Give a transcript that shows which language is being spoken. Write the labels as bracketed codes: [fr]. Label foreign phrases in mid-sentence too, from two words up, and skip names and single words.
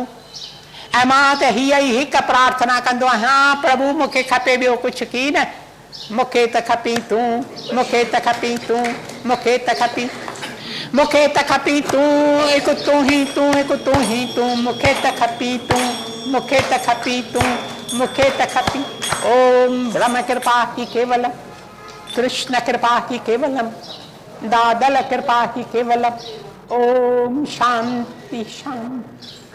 [sd] ऐं मां त हीअ ई हिकु प्रार्थना कंदो आहियां, प्रभु मूंखे खपे ॿियो कुझु की न, मूंखे त खपी तूं, मूंखे त खपी तूं, मूंखे त खपी, मूंखे त खपी तूं, हिकु तूं ही तूं, हिकु तूं ही तूं, मूंखे त खपी तूं, मूंखे त खपी तूं, मूंखे त खपी। [sa] ओम ब्रह्म कृपा ही केवलम, कृष्ण कृपा ही केवलम, दादल कृपा ही केवलम। ओम शांति शांति।